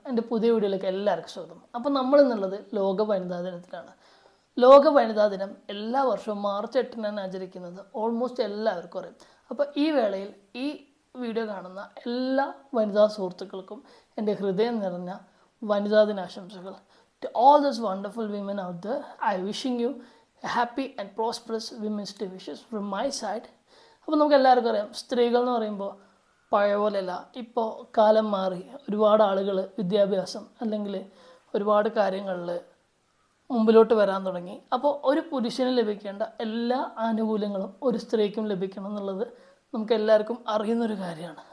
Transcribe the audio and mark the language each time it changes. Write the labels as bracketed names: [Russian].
[Malayalam] എൻ്റെ പുതിയ വീഡിയോയിലേക്ക് എല്ലാവർക്കും സ്വാഗതം. അപ്പോൾ നമ്മൾ എന്നുള്ളത് ലോക വനിതാ ദിനത്തിലാണ്. ലോക വനിതാ ദിനം എല്ലാ വർഷവും മാർച്ച് 8-നാണ് ആചരിക്കുന്നത്. ഓൾമോസ്റ്റ് എല്ലാവർക്കും അറിയാം. അപ്പോൾ ഈ വേളയിൽ ഈ വീഡിയോ കാണുന്ന എല്ലാ വനിതാ സുഹൃത്തുക്കൾക്കും എൻ്റെ ഹൃദയം നിറഞ്ഞ വനിതാ ദിനാശംസകൾ. [English] To all those wonderful women out there, I wishing you a happy and prosperous Women's Day wishes from my side. [Malayalam] അപ്പോൾ നമുക്ക് എല്ലാവർക്കും അറിയാം, സ്ത്രീകൾ എന്ന് പറയുമ്പോൾ പഴയ പോലെയല്ല. ഇപ്പോൾ കാലം മാറി. ഒരുപാട് ആളുകൾ വിദ്യാഭ്യാസം അല്ലെങ്കിൽ ഒരുപാട് കാര്യങ്ങളിൽ മുമ്പിലോട്ട് വരാൻ തുടങ്ങി. അപ്പോൾ ഒരു പുരുഷന് ലഭിക്കേണ്ട എല്ലാ ആനുകൂല്യങ്ങളും ഒരു സ്ത്രീക്കും ലഭിക്കണം എന്നുള്ളത് നമുക്ക് എല്ലാവർക്കും അറിയുന്നൊരു കാര്യമാണ്.